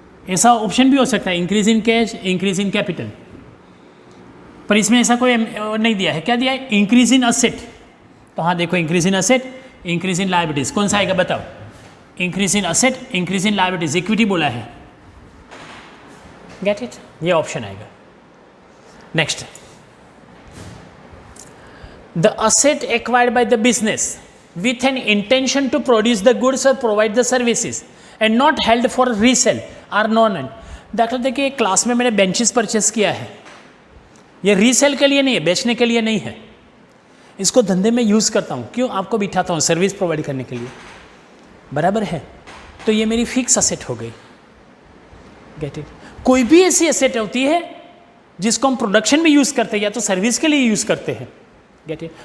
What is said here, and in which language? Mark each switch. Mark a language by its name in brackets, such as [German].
[Hindi] ऐसा ऑप्शन भी हो सकता है, [English] increase in cash, increase in capital, [Hindi] पर इसमें ऐसा कोई नहीं दिया है। क्या दिया है? Increase in asset. तो हाँ देखो, [English] increase in asset, increase in liabilities, [Hindi] कौन सा आएगा बताओ? [English] increase in asset, increase in liabilities, equity [Hindi] बोला है। Get it? ये ऑप्शन आएगा। [English] Next, the asset acquired by the business with an intention to produce the goods or provide the services and not held for resale are known as। [Hindi] दाखिला देखिए, class में मैंने benches purchase किया है, ये resale के लिए नहीं है, बेचने के लिए नहीं है। इसको धंधे में यूज़ करता हूँ, क्यों? आपको बिठाता हूँ सर्विस प्रोवाइड करने के लिए, बराबर है? तो ये मेरी फिक्स असेट हो गई। [English] Get it? [Hindi] कोई भी ऐसी असेट होती है जिसको हम प्रोडक्शन में यूज़ करते हैं या तो सर्विस के लिए यूज़ करते हैं। Get it?